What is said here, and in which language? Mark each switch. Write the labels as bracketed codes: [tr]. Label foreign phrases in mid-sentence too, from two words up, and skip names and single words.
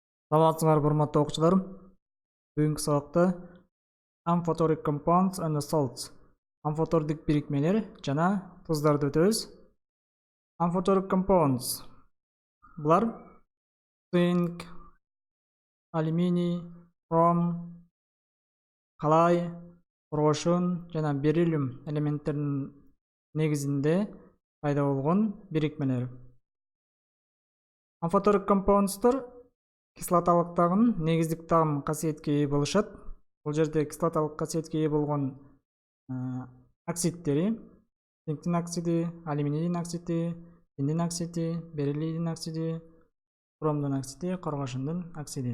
[ky] Саламатсыңар, урматтуу окуучулар. Бүгүнкү сабакта [en] amphoteric compounds and salts, [ky] амфотордук бирикмелер жана туздарды өтөбүз. [en] Amphoteric compounds [ky] булар цинк, алюминий, хром, калай, кургошун жана бериллиум элементтеринин негизинде пайда болгон бирикмелер. [en] Amphoteric compoundстар [ky] кислоталык тагын, негиздик тагым касиетке ээ болушат. Бул жерде кислоталык касиетке ээ болгон оксидтери, цинктин оксиди, алюминийдин оксиди, тиндин оксиди, бериллийдин оксиди, хромдун оксиди, коргошундун оксиди.